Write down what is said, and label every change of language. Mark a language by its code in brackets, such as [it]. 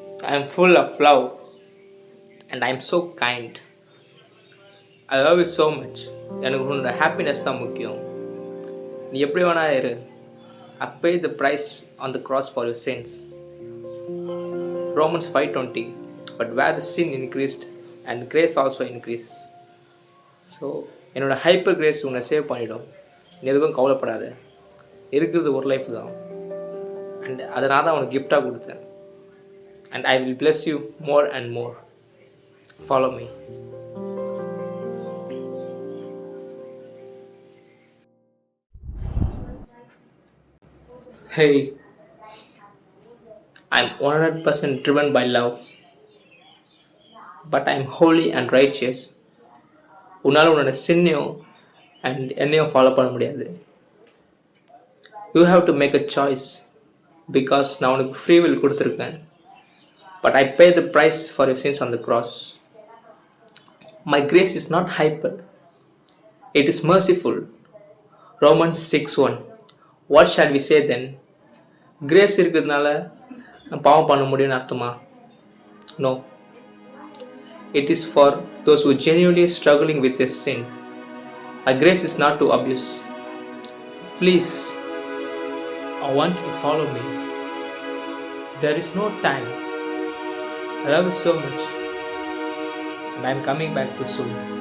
[en] I'm full of love and I'm so kind. I love you so much. [ta] எனக்கு உன்னோட happiness தான் முக்கியம். நீ எப்படி வேணா இரு. [en] I pay the price on the cross for your sins. Romans 5:20. But where the sin increased and grace also increases. [ta] So என்னோட hyper grace உன்னை சேவ் பண்ணிடும். நீ எதுவும் கவலைப்படாத. இருக்கிறது ஒரு லைஃப் தான். அண்ட் அதை நான் தான் உனக்கு கிஃப்டாக கொடுத்தேன். [en] And I will bless you more and more. Follow me. Hey, I'm 100% driven by love, but I'm holy and righteous. [ta] உன்னால் உன்னோட சின்னையும் அண்ட் என்னையும் ஃபாலோ பண்ண முடியாது. [en] you have to make a choice because [ta] நான் உனக்கு ஃப்ரீ வில் கொடுத்துருக்கேன். [en] But I pay the price for your sins on the cross. My grace is not hyper, it is merciful. Romans 6:1. What shall we say then? [ta] Grace இருக்கிறதுனால பாவம் பண்ண முடியும்னு அர்த்தமா? [en] No. It is for those who genuinely struggling with their sin. Our grace is not to abuse. Please, I want you to follow me. There is no time. I love you so much, and I am coming back too soon.